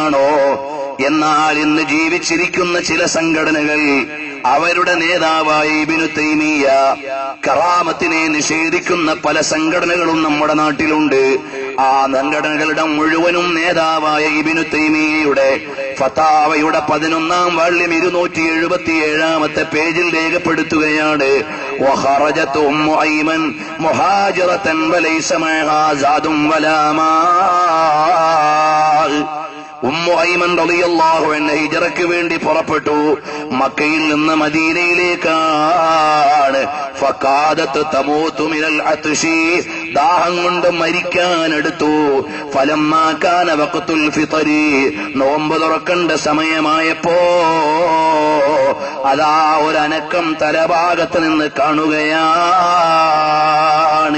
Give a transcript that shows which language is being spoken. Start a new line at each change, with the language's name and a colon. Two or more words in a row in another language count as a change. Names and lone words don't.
Malayalam: എന്നാൽ ഇന്ന് ജീവിച്ചിരിക്കുന്ന ചില സംഘടനകൾ അവരുടെ നേതാവായ ഇബ്നു തൈമിയ്യ. കറാമത്തിനെ നിഷേധിക്കുന്ന പല സംഘടനകളും നമ്മുടെ നാട്ടിലുണ്ട്. ആ സംഘടനകളുടെ മുഴുവനും നേതാവായ ഇബ്നു തൈമിയ്യയുടെ ഫതാവയുടെ 11-ാം വാള്യം 277-ാമത്തെ പേജിൽ രേഖപ്പെടുത്തുകയാണ്,
Arabic: وخرجت أم أيمن مهاجرة وليس معها زاد ولا ماء.
Malayalam: ഉമ്മു ഐമൻ
Arabic: رضي الله عنها
Malayalam: ഹിജ്റയ്ക്ക് വേണ്ടി പുറപ്പെട്ടു. മക്കയിൽ നിന്ന് മദീനയിലേക്കാണ്.
Arabic: فكادت تموت من العطش,
Malayalam: ദാഹം കൊണ്ട് മരിക്കാനെടുത്തു.
Arabic: فلما كان وقت الفطر,
Malayalam: നോമ്പ് തുറക്കേണ്ട സമയമായപ്പോ അതാ ഒരനക്കം തലഭാഗത്ത് നിന്ന് കാണുകയാണ്.